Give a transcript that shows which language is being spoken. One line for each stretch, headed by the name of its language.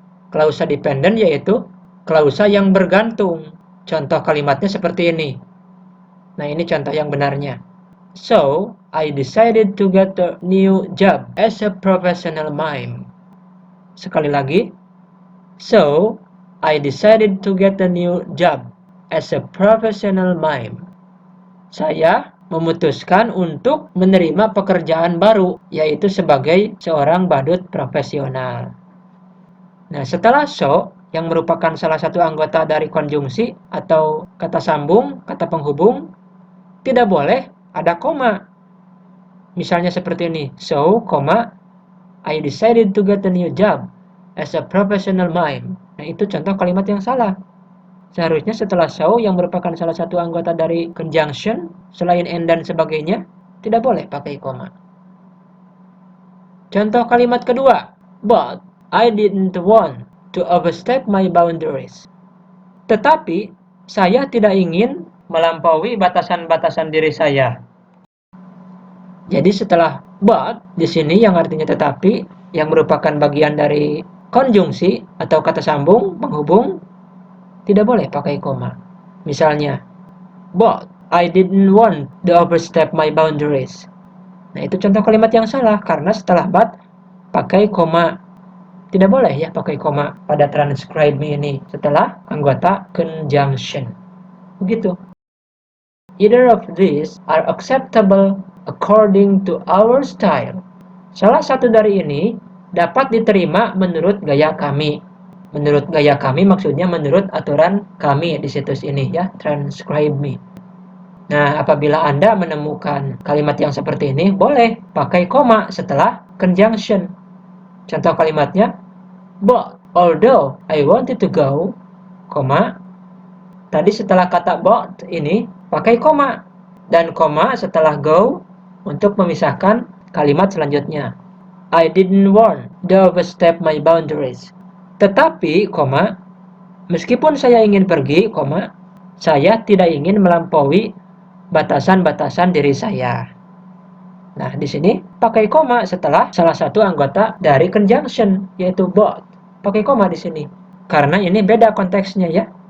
Indonesian: Klausa dependent yaitu klausa yang bergantung. Contoh kalimatnya seperti ini. Nah, ini contoh yang benarnya.
English: So, I decided to get a new job as a professional mime. Sekali lagi. So, I decided to get a new job as a professional mime.
Indonesian: Saya memutuskan untuk menerima pekerjaan baru, yaitu sebagai seorang badut profesional. Nah, setelah so, yang merupakan salah satu anggota dari konjungsi atau kata sambung, kata penghubung, tidak boleh ada koma. Misalnya seperti ini.
English: So, I decided to get a new job as a professional mime.
Indonesian: Nah, itu contoh kalimat yang salah. Seharusnya setelah so, yang merupakan salah satu anggota dari conjunction, selain and dan sebagainya, tidak boleh pakai koma. Contoh kalimat kedua.
English: But I didn't want to overstep my boundaries. Tetapi,
Indonesian: Saya tidak ingin melampaui batasan-batasan diri saya. Jadi setelah but di sini yang artinya tetapi, yang merupakan bagian dari konjungsi atau kata sambung penghubung, tidak boleh pakai koma.
English: Misalnya, but I didn't want to overstep my boundaries.
Indonesian: Nah, itu contoh kalimat yang salah karena setelah but pakai koma. Tidak boleh ya pakai koma pada transcribe me ini setelah anggota conjunction. Begitu.
English: Either of these are acceptable according to our style.
Indonesian: Salah satu dari ini dapat diterima menurut gaya kami. Menurut gaya kami maksudnya menurut aturan kami di situs ini ya, transcribe me. Nah, apabila Anda menemukan kalimat yang seperti ini, boleh pakai koma setelah conjunction. Contoh kalimatnya, but although I wanted to go, koma, tadi setelah kata but ini pakai koma, dan koma setelah go untuk memisahkan kalimat selanjutnya.
English: I didn't want to overstep my boundaries.
Indonesian: Tetapi, koma, meskipun saya ingin pergi, koma, saya tidak ingin melampaui batasan-batasan diri saya. Nah, di sini pakai koma setelah salah satu anggota dari conjunction, yaitu but. Pakai koma di sini. Karena ini beda konteksnya ya.